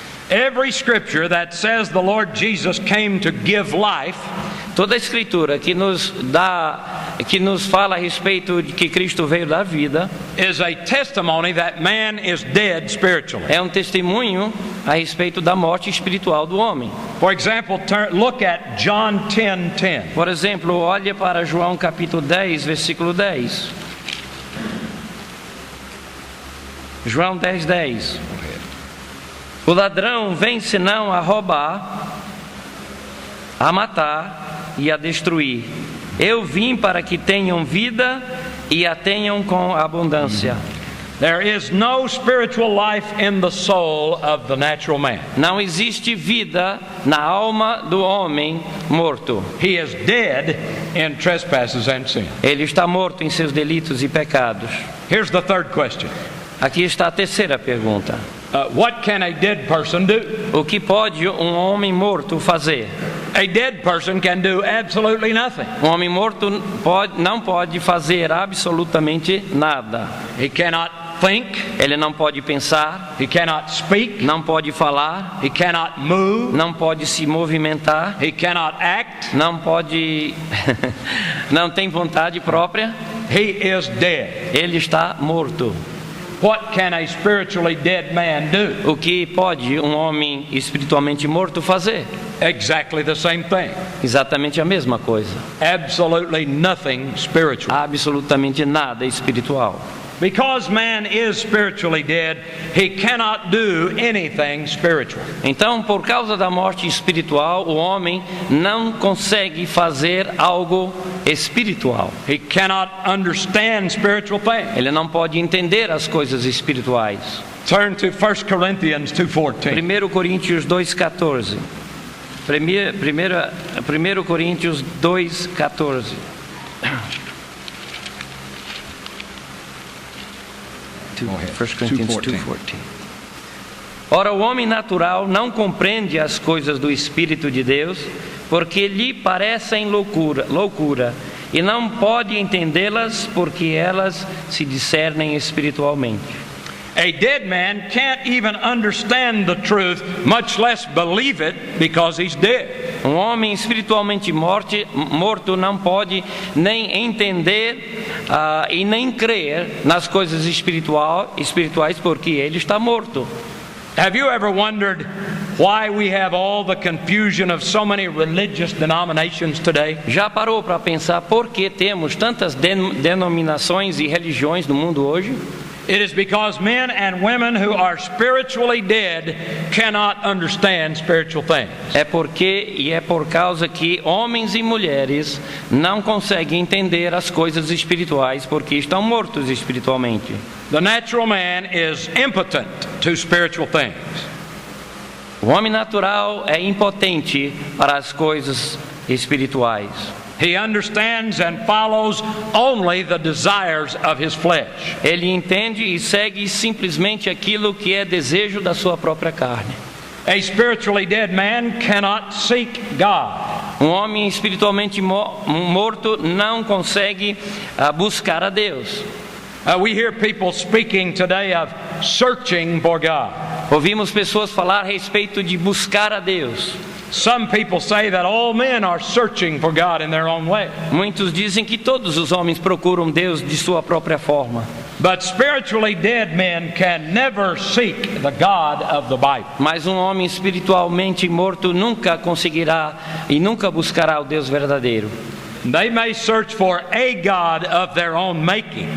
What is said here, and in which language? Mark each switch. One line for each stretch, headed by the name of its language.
English: Every scripture that says the Lord Jesus came to give life,
Portuguese: toda a escritura que nos fala a respeito de que Cristo veio dar vida,
English: is a testimony that man is dead spiritually.
Portuguese: É um testemunho a respeito da morte espiritual do homem.
English: For example, look at John 10:10.
Portuguese: Por exemplo, olhe para João capítulo 10, versículo 10. João 10:10. O ladrão vem senão a roubar, a matar e a destruir. Eu vim para que tenham vida e a tenham com abundância.
English: There is no spiritual life in the soul of the natural man.
Portuguese: Não existe vida na alma do homem morto.
English: He is dead in trespasses and sin.
Portuguese: Ele está morto em seus delitos e pecados.
English: Here's the third question.
Portuguese: Aqui está a terceira pergunta.
English: What can a dead person do?
Portuguese: O que pode um homem morto fazer?
English: A dead person can do absolutely nothing.
Portuguese: Um homem morto não pode fazer absolutamente nada.
English: He cannot think.
Portuguese: Ele não pode pensar.
English: He cannot speak.
Portuguese: Não pode falar.
English: He cannot move.
Portuguese: Não pode se movimentar.
English: He cannot act.
Portuguese: Não pode não tem vontade própria.
English: He is dead.
Portuguese: Ele está morto.
English: What can a spiritually dead man do?
Portuguese: O que pode um homem espiritualmente morto fazer?
English: Exactly the same thing.
Portuguese: Exatamente a mesma coisa.
English: Absolutely nothing spiritual.
Portuguese: Absolutamente nada espiritual.
English: Because man is spiritually dead, he cannot do anything spiritual.
Portuguese: Então, por causa da morte espiritual, o homem não consegue fazer algo espiritual.
English: He cannot understand spiritual things.
Portuguese: Ele não pode entender as coisas espirituais.
English: Turn to 1 Corinthians 2:14.
Portuguese: 1 Coríntios 2:14. 1 Coríntios 2:14.
English: First Corinthians 2:14.
Portuguese: Ora, o homem natural não compreende as coisas do Espírito de Deus, porque lhe parecem loucura, e não pode entendê-las, porque elas se discernem espiritualmente.
English: A dead man can't even understand the truth, much less believe it, because he's dead.
Portuguese: Um homem espiritualmente morto não pode nem entender e nem crer nas coisas espirituais, porque ele está morto.
English: Have you ever wondered why we have all the confusion of so many religious denominations today?
Portuguese: Já parou para pensar por que temos tantas denominações e religiões no mundo hoje?
English: It is because men and women who are spiritually dead cannot understand spiritual things.
Portuguese: É por causa que homens e mulheres não conseguem entender as coisas espirituais porque estão mortos espiritualmente.
English: The natural man is impotent to spiritual things.
Portuguese: O homem natural é impotente para as coisas espirituais.
English: He understands and follows only the desires of his flesh.
Portuguese: Ele entende e segue simplesmente aquilo que é desejo da sua própria carne.
English: A spiritually dead man cannot seek God.
Portuguese: Um homem espiritualmente morto não consegue buscar a Deus.
English: We hear people speaking today of searching for God.
Portuguese: Ouvimos pessoas falar a respeito de buscar a Deus.
English: Some people say that all men are searching for God in their own way.
Portuguese: Muitos dizem que todos os homens procuram Deus de sua própria forma.
English: But spiritually dead men can never seek the God of the Bible.
Portuguese: Mas um homem espiritualmente morto nunca conseguirá e nunca buscará o Deus verdadeiro.
English: They may search for a God of their own making.